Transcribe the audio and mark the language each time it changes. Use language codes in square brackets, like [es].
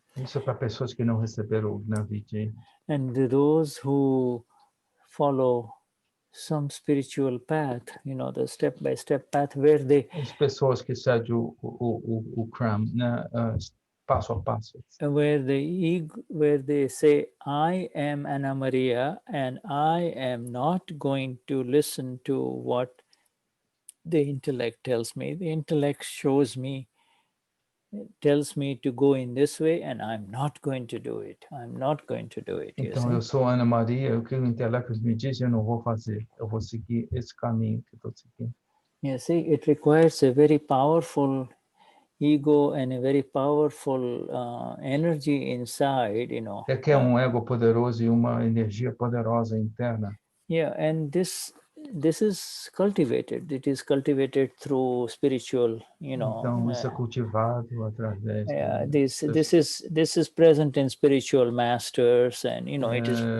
[pt] Isso é para pessoas que não receberam o Gnavidi. [en] And those who follow some spiritual path, you know, the step-by-step path where they... [pt] As pessoas que seguem o Kram, né, passo a passo. [en] Where they say, I am Anna Maria, and I am not going to listen to what the intellect tells me. The intellect tells me to go in this way, and I'm not going to do it. I'm not going to do it. [pt] Então, eu sou Ana Maria, o que o intelecto me diz, eu não vou fazer. Eu vou seguir esse caminho que estou seguindo. [en] You see, it requires a very powerful ego and a very powerful energy inside, you know. [pt] Requer ego poderoso e uma energia poderosa interna. [en] Yeah, and this is cultivated. It is cultivated through spiritual, you know. [pt] Então, isso é cultivado através. [en] Yeah, this is present in spiritual masters, and you know, it is